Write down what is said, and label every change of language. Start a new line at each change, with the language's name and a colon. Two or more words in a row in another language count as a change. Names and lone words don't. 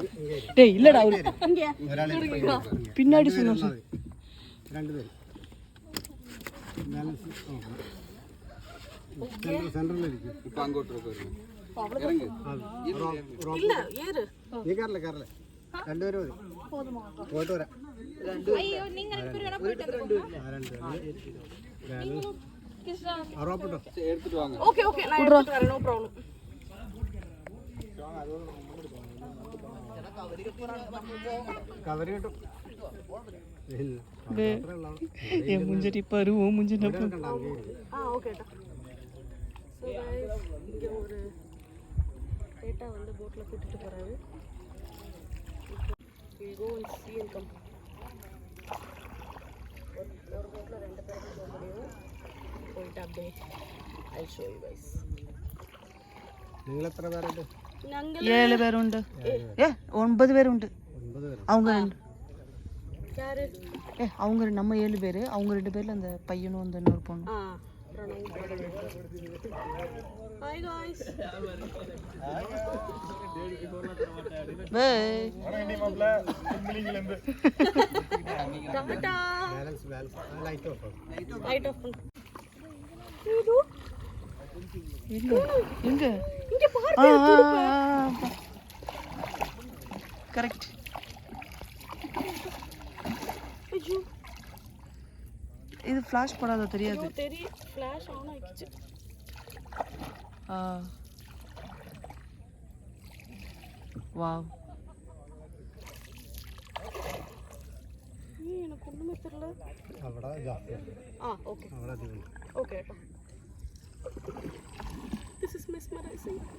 Tamil: டேய் இல்லடா அவரு இங்க பின்னாடி சொன்னா. இப்போ அங்கோட்டு இருக்கு. இறங்கு. இல்ல ஏறு.
Malayalam: രണ്ടുപേരും പോയിട്ട് വരാം. അയ്യോ നിങ്ങൾ ഇപ്പോ പോയിട്ട്
Tamil: எடுத்துட்டு வாங்க. ஓகே ஓகே நான் எடுத்துட்டு வரேன்,
English: no problem.
Malayalam: കവര് കിട്ടും.
Tamil: முஞ்சடி பாரு, ஓ முஞ்சடி ஓகே டா.
English: so guys
Tamil: இங்க ஒரு டேட்டா வந்து போட்ல கூட்டிட்டு போறாரு.
English: we go and see and come.
Tamil: ஒரு போட்ல ரெண்டு பேர் போக முடியும். போயிட்டு அப்படியே
English: I'll show you guys.
Malayalam: നിങ്ങൾ എത്ര പേരുണ്ട്? ഞങ്ങൾ
Tamil: 7 பேருண்டு. 9 பேருண்டு. அவங்க யாரு? அவங்க நம்ம 7 பேர். அவங்க 2 பேர்ல அந்த பையனும் அந்த இன்னொரு பொண்ணு.
English: Hi guys.
Tamil: பை. டாடா.
English: light off. light off
Tamil: பண்ணு. எங்க இங்க பாரு. கரெக்ட். ஐயோ இது ஃபிளாஷ் படாத தெரியாது. தெரியும்,
English: flash on
Tamil: ஆயிடுச்சு. வாவ். எனக்கு ஒண்ணுமே தெரியல.
Malayalam: അവിടെ ജാസ്തിയാണ്.
Tamil: ஓகே
Malayalam: അവിടെ അധികം.
English: ஓகே. This is mesmerizing.